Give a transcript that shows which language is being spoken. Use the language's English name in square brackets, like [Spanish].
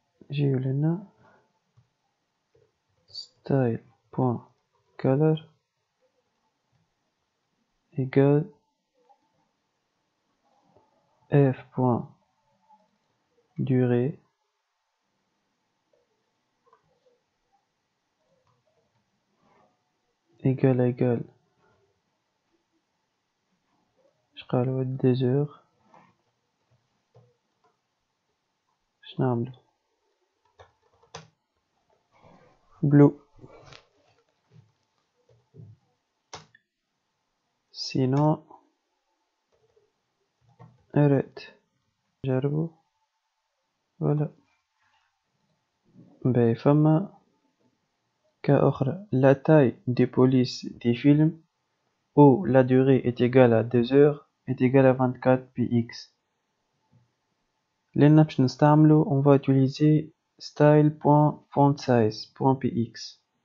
[Arabic] جيو لنا [French] style.color égale f.durée égale [Arabic] شقالو [French] 2 heures. [Arabic] شنعملو blue [French] sinon arrête. [Arabic] جربوا voilà. باهي فما كأخرى [French] la taille des polices des films où la durée est égale à 2 heures est égale à 24 px. [Arabic] لأن باش نستعملو [French] on va utiliser style.fontSize.px.